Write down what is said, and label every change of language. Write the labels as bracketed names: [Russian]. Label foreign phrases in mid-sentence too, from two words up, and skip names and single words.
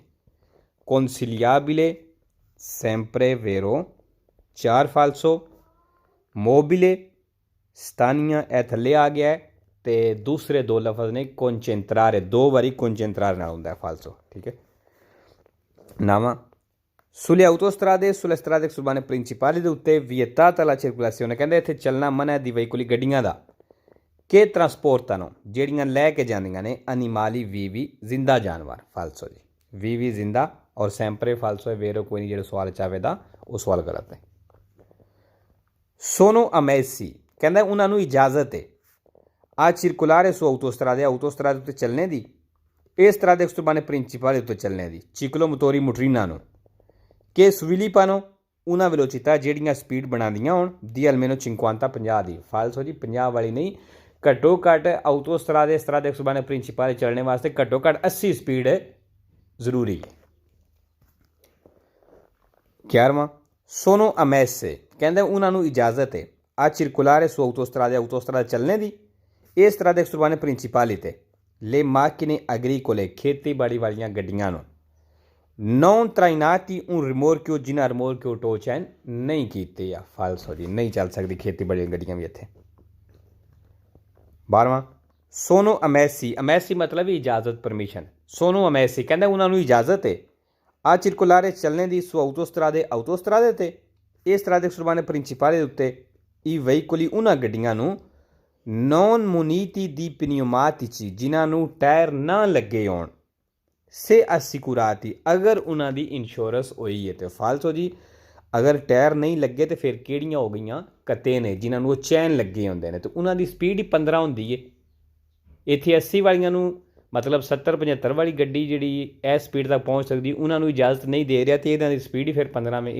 [Punjabi] ਕੌਨਸਿਲੀਆਬਿਲੇ, [Italian] sempre vero [Punjabi] 4 ਫਾਲਸੋ, ਮੋਬਿਲੇ, ਸਤਾਨੀਆਂ ਇਹ ਥੱਲੇ ਆ ਗਿਆ ਹੈ। ਤੇ ਦੂਸਰੇ 2 ਲਫ਼ਜ਼ ਨੇ ਕੌਨਚੈਂਟਰਾਰੇ, 2 ਵਾਰੀ ਕੌਨਚੈਂਟਰਾਰੇ ਨਾਲ ਹੁੰਦਾ ਹੈ ਫਾਲਸੋ। ਠੀਕ ਹੈ, ਨਾਵਾਂ [Italian] sulle autostrade, sulle strade urbane principali [Punjabi] ਦੇ ਉੱਤੇ [Italian] vietata la circolazione, [Punjabi] ਕਹਿੰਦੇ ਇੱਥੇ ਚੱਲਣਾ ਮਨਾ ਹੈ [Italian] di veicoli [Punjabi] ਗੱਡੀਆਂ ਦਾ ਕਿ ਟਰਾਂਸਪੋਰਟਾਂ ਜਿਹੜੀਆਂ ਲੈ ਕੇ ਜਾਂਦੀਆਂ ਨੇ [Italian] animali vivi [Punjabi] ਜ਼ਿੰਦਾ ਜਾਨਵਰ। ਫਾਲਸੋ ਜੀ, ਵੀਵੀ ਜ਼ਿੰਦਾ ਔਰ [Italian] sempre falso [Punjabi] ਹੈ, ਵੇਰੋ ਕੋਈ ਨਹੀਂ। ਜਿਹੜੇ ਸਵਾਲ ਚਾਹਵੇ ਦਾ ਉਹ ਸਵਾਲ ਗਲਤ ਹੈ। [Italian] sono ammessi, [Punjabi] ਕਹਿੰਦਾ ਉਹਨਾਂ ਨੂੰ ਇਜਾਜ਼ਤ ਹੈ ਆ [Italian] circolare su autostrade, autostrade [Punjabi] ਉੱਤੇ ਚੱਲਣੇ ਦੀ, ਇਸ ਤਰ੍ਹਾਂ ਦੇ [Italian] urbane principali [Punjabi] ਉੱਤੇ ਚੱਲਣੇ ਦੀ, ਚਿਕਲੋਮੋਟੋਰੀ ਮੋਟਰੀਨਾਂ ਨੂੰ ਕਿ ਸਵਿਲੀਪਾਨੋ ਉਹਨਾਂ ਵੈਲੋਚਿਟà ਜਿਹੜੀਆਂ ਸਪੀਡ ਬਣਾਉਂਦੀਆਂ ਹੋਣ ਦੀ almeno 50 ਦੀ। ਫਾਲਸੋ ਜੀ, 50 ਵਾਲੀ ਨਹੀਂ, ਘੱਟੋ ਘੱਟ ਆਊਟੋਸਟਰਾਦੇ ਇਸ ਤਰ੍ਹਾਂ ਦੇ [Italian] urbane principali [Punjabi] ਚੱਲਣੇ ਵਾਸਤੇ ਘੱਟੋ ਘੱਟ 80 ਸਪੀਡ ਜ਼ਰੂਰੀ ਹੈ। [Italian] 11ਵਾਂ sono ammesse, [Punjabi] ਕਹਿੰਦੇ ਉਹਨਾਂ ਨੂੰ ਇਜਾਜ਼ਤ ਹੈ ਆ [Italian] circolare su autostrade, autostrade [Punjabi] ਚੱਲਣੇ ਦੀ, ਇਸ ਤਰ੍ਹਾਂ ਦੇ [Italian] urbane principali [Punjabi] ਤੇ [Italian] le macchine agricole, [Punjabi] ਖੇਤੀਬਾੜੀ ਵਾਲੀਆਂ ਗੱਡੀਆਂ ਨੂੰ [Italian] non trainati un rimorchio, [Punjabi] ਜਿਨ੍ਹਾਂ ਰਿਮੋਰਕਿਓ ਟੋ ਚੈਨ ਨਹੀਂ ਕੀਤੇ ਆ। ਫਾਲਸੋ ਜੀ, ਨਹੀਂ ਚੱਲ ਸਕਦੀ ਖੇਤੀਬਾੜੀ ਗੱਡੀਆਂ ਵੀ ਇੱਥੇ। 12ਵਾਂ [Italian] sono ammessi, [Punjabi] ammessi ਮਤਲਬ ਇਜਾਜ਼ਤ, ਪਰਮਿਸ਼ਨ। [Italian] sono ammessi [Punjabi] ਕਹਿੰਦਾ ਉਹਨਾਂ ਨੂੰ ਇਜਾਜ਼ਤ ਹੈ ਆ circolare ਚੱਲਣੇ ਦੀ [Italian] su autostrade, autostrade [Punjabi] ਤੇ ਇਸ ਤਰ੍ਹਾਂ ਦੇ [Italian] urbane principali [Punjabi] ਦੇ ਉੱਤੇ [Italian] i veicoli, [Punjabi] ਉਹਨਾਂ ਗੱਡੀਆਂ ਨੂੰ [Italian] non muniti di pneumatici, [Punjabi] ਜਿਨ੍ਹਾਂ ਨੂੰ ਟਾਇਰ ਨਾ ਲੱਗੇ ਹੋਣ, [Italian] se assicurati, [Punjabi] ਅਗਰ ਉਹਨਾਂ ਦੀ ਇੰਸ਼ੋਰੈਂਸ ਹੋਈ ਹੈ। ਤੇ ਫਾਲਸੋ ਜੀ, ਅਗਰ ਟਾਇਰ ਨਹੀਂ ਲੱਗੇ ਤੇ ਫਿਰ ਕਿਹੜੀਆਂ ਹੋ ਗਈਆਂ? ਕੱਤੇ ਨੇ, ਜਿਨ੍ਹਾਂ ਨੂੰ ਉਹ ਚੈਨ ਲੱਗੇ ਹੁੰਦੇ ਨੇ ਤੇ ਉਹਨਾਂ ਦੀ ਸਪੀਡ ਹੀ 15 ਹੁੰਦੀ ਹੈ। ਇੱਥੇ 80 ਵਾਲੀਆਂ ਨੂੰ ਮਤਲਬ 70-75 ਵਾਲੀ ਗੱਡੀ ਜਿਹੜੀ ਇਹ ਸਪੀਡ ਤੱਕ ਪਹੁੰਚ ਸਕਦੀ, ਉਹਨਾਂ ਨੂੰ ਇਜਾਜ਼ਤ ਨਹੀਂ ਦੇ ਰਿਹਾ ਤੇ ਇਹਨਾਂ ਦੀ ਸਪੀਡ ਹੀ ਫਿਰ 15 ਵਿੱਚ।